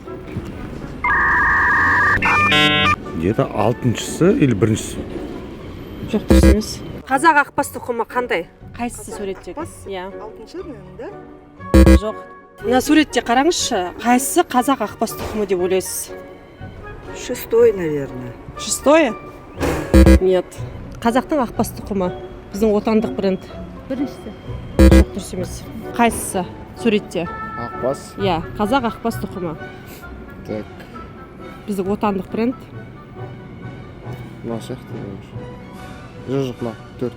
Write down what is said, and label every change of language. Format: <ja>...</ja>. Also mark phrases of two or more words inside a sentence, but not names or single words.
<kk>Где-то алтыншысы или біріншісі? Жоқ, дұрыс емес. Қазақ ақбас тұқымы қандай? Қайсысы суретте? Иә. Алтыншы, да? Жоқ. Мына суретте қараңызшы, қайсысы қазақ ақбас тұқымы деп ойлайсыз?</kk> <ru>Шестой, наверное. Шестое? Нет.</ru> <kk>Қазақтың ақбас тұқымы. Біздің отандық бренд. Біріншісі. Жоқ, дұрыс емес. Қайсысы суретте? Ақбас. Иә, қазақ ақбас тұқымы. Так, Біздің отандық бренд. мына сияқты. Жоқ, мына төрт.</kk>